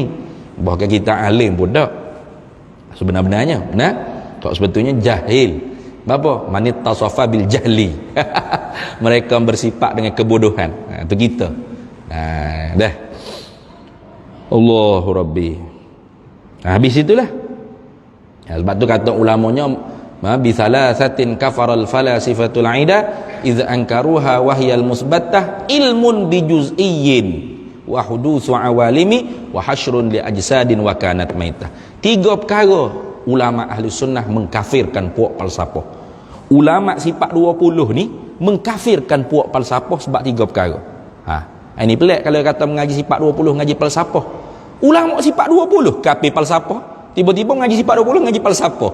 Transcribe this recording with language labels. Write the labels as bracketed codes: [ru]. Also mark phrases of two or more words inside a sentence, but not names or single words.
[ms] Bahkan kita alim pun tak sebenarnya, tak sebetulnya jahil. [ar] Apa? من اتصف بالجهل. [ms] Mereka bersifat dengan kebodohan. Itu kita. Dah. [ar] الله ربي. [ms] Habis itulah. Sebab tu kata ulamanya [ar] بثلاثة كفر الفلاسفة العدا إذ أنكروها وهي المثبتة علم بجزئي وحدوث عوالم وحشر لأجساد وكانت ميتة. [ms] 3 perkara ulama ahli sunnah mengkafirkan puak falsafah. Ulama sifat 20 ni mengkafirkan puak falsafah sebab 3 perkara. Ini pelik kalau kata mengaji sifat 20 mengaji falsafah. Ulama sifat 20 kafir falsafah, tiba-tiba mengaji sifat 20 mengaji falsafah.